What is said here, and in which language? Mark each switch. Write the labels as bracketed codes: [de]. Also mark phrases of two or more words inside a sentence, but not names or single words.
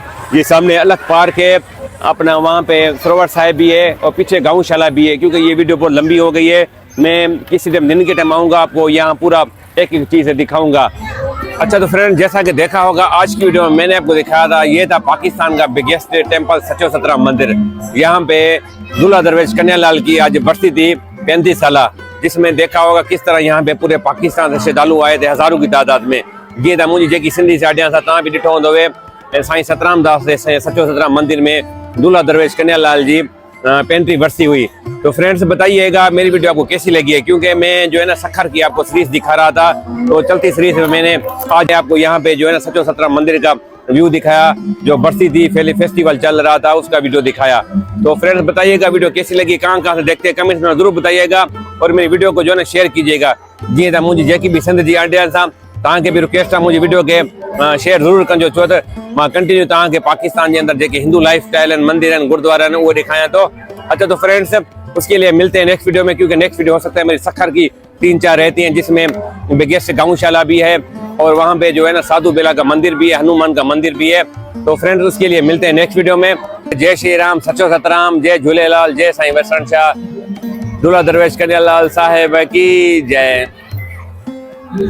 [hi] ये सामने अलग पार्क है अपना, वहाँ पे सरोवर साहिब भी है, और पीछे गौशाला भी है। क्योंकि ये वीडियो बहुत लंबी हो गई है, मैं किसी दिन के टाइम आऊँगा, आपको यहाँ पूरा एक एक चीज़ दिखाऊँगा। अच्छा, तो फ्रेंड जैसा कि देखा होगा आज की वीडियो में मैंने आपको दिखाया था, ये था पाकिस्तान का [en] biggest temple [hi] सचो सतराम मंदिर। यहाँ पे दूल्हा दरवेश कन्यालाल की आज बरसी थी 35 साल, जिसमें देखा होगा किस तरह यहाँ पे पूरे पाकिस्तान से श्रद्धालु आए थे हजारों की तादाद में। [sd] ये था मुझे जेकी सिंधी साड़ियाँ था, तव्हां भी ॾिठो हूंदव साईं सतराम दास जे सचो सतराम मंदिर में दूल्हा दरवेश कन्यालाल जी 35वीं बरसी हुई। [hi] तो फ्रेंड्स बताइएगा मेरी वीडियो आपको कैसी लगी है, क्योंकि मैं जो है ना सखर की आपको सीरीज दिखा रहा था, तो चलती सीरीज में मैंने आज आपको यहाँ पे जो है ना सचो सतराम मंदिर का व्यू दिखाया, जो बरसी थी फेस्टिवल चल रहा था उसका वीडियो दिखाया। तो फ्रेंड्स बताइएगा वीडियो कैसी लगी, कहाँ से देखते हैं कमेंट्स में जरूर बताइएगा, और मेरी वीडियो को जो है ना शेयर कीजिएगा। [sd] जी था मुझे जेकी भी सिंध जी ऑडियंस सां, तव्हांखे भी रिक्वेस्ट आहे मुंहिंजी वीडियो के शेयर ज़रूर कजो, छो त मां कंटिन्यू तव्हांखे पाकिस्तान के अंदर जेके हिंदू [en] life style [sd] आहिनि, मंदिर आहिनि, गुरुद्वारा आहिनि, उहे ॾेखारियां थो। [hi] अच्छा, तो फ्रेंड्स उसके लिए मिलते हैं [en] next video [hi] में, क्योंकि [en] next video [hi] हो सकता है मेरी सखर की 3-4 रहती हैं, जिसमें बिगेस्ट गौशाला भी है, और वहाँ पे जो है ना साधु बेला का मंदिर भी है, हनुमान का मंदिर भी है। तो फ्रेंड्स उसके लिए मिलते हैं [en] next video [hi] में। जय श्री राम, सचो सतराम, जय झूलेलाल, जय साईं वसण शाह, दूल्हा दरवेश कन्यालाल साहिब की जय।